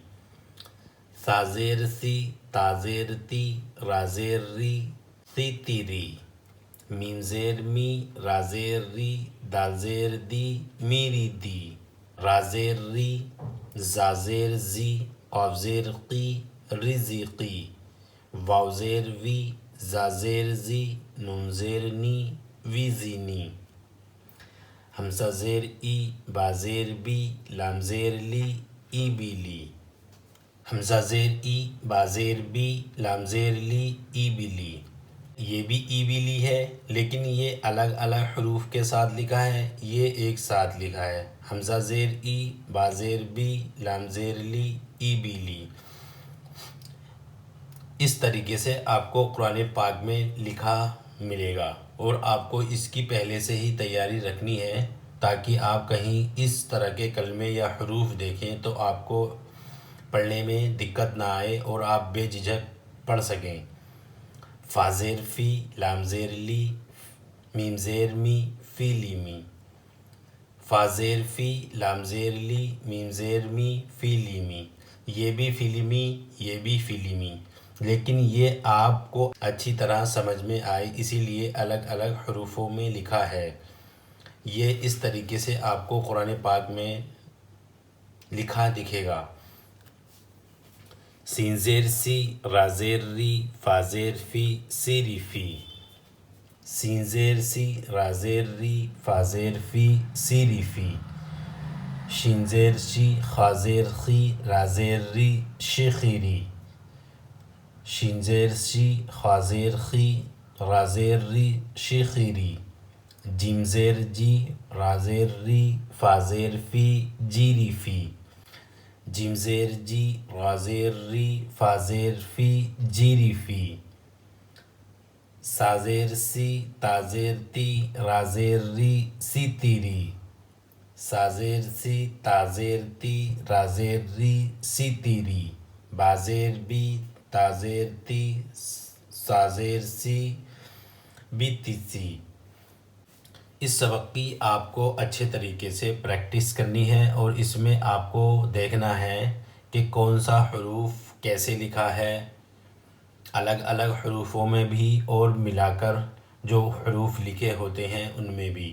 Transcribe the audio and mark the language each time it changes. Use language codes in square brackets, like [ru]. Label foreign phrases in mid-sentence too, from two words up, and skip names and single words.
[ur] سا زیر سی، تا زیر تی، را زیر ری، سی تی ری، میم زیر می، را زیر ری، دال زیر دی، می ری دی، را زیر ری، زا زیر زی، قاف زیر قی، ری زی قی، واو زیر وی، زا زیر زی، نون زیر نی، وی زی نی، حمزہ زیر ای، با زیر بی، لام زیر لی، ای بی لی، حمزہ زیر ای، با زیر بی، لام زیر لی، ای بی لی۔ یہ بھی ای بی لی ہے لیکن یہ الگ الگ حروف کے ساتھ لکھا ہے، یہ ایک ساتھ لکھا ہے۔ حمزہ زیر ای، با زیر بی، لام زیر لی، ای بی لی۔ اس طریقے سے آپ کو قرآن پاک میں لکھا ملے گا اور آپ کو اس کی پہلے سے ہی تیاری رکھنی ہے تاکہ آپ کہیں اس طرح کے کلمے یا حروف دیکھیں تو آپ کو پڑھنے میں دقت نہ آئے اور آپ بے جھجھک پڑھ سکیں۔ فا زیر فی، لام زیر لی، میم زیر می، فی لی می، فا زیر فی، لام زیر لی، میم زیر می، فی لی می، یہ بھی فیلمی، یہ بھی فیلمی، لیکن یہ آپ کو اچھی طرح سمجھ میں آئے اسی لیے الگ الگ حروفوں میں لکھا ہے۔ یہ اس طریقے سے آپ کو قرآن پاک میں لکھا دکھے گا۔ سین زیر سی، را زیر ری، فا زیر فی، سیری فی، سین زیر سی، را زیر ری، فا زیر فی، سیری فی، شین زیر شی، خا زیر خی، را زیر ری، شیخیری، شین زیر شی، خا زیر خی، را زیر ری، شیخیری، جیم زیر جی، را زیر ری، فا زیر فی، جیری فی، جیم زیر جی، را زیر ری، فا زیر فی، جیری فی، سا زیر سی، تا زیر تی، را زیر ری، سی تیری، سا زیر سی، تا زیر تی، را زیر ری، سی تیری، با زیر بی، تا زیر تی، سا زیر سی، بی تیسی۔ اس سبق کی آپ کو اچھے طریقے سے پریکٹس کرنی ہے اور اس میں آپ کو دیکھنا ہے کہ کون سا حروف کیسے لکھا ہے، الگ الگ حروفوں میں بھی اور ملا کر جو حروف لکھے ہوتے ہیں ان میں بھی۔